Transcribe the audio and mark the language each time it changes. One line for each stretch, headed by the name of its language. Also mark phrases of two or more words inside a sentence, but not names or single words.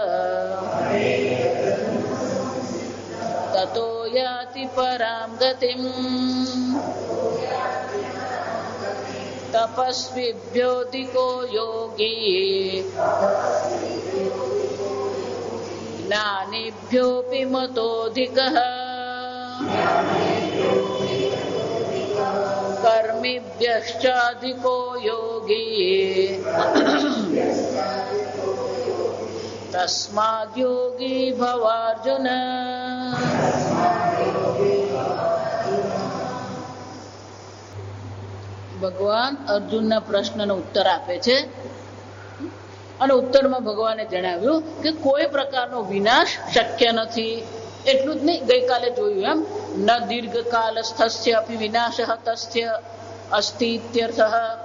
Sanskrit: ततो याति परां गतिम् तपस्विभ्योऽधिको योगी ज्ञानिभ्योऽपि मतोऽधिकः कर्मिभ्यश्चाधिको योगी तस्माद् योगी भवार्जुन।
Gujarati: ભગવાન અર્જુનના પ્રશ્નનો ઉત્તર આપે છે અને ઉત્તરમાં ભગવાને જણાવ્યું કે કોઈ પ્રકારનો વિનાશ શક્ય નથી. એટલું જ નહીં, ગઈકાલે જોયું એમ
Sanskrit: न दीर्घकाल स्थस्य अपि विनाशः तस्य अस्ति इत्यर्थः.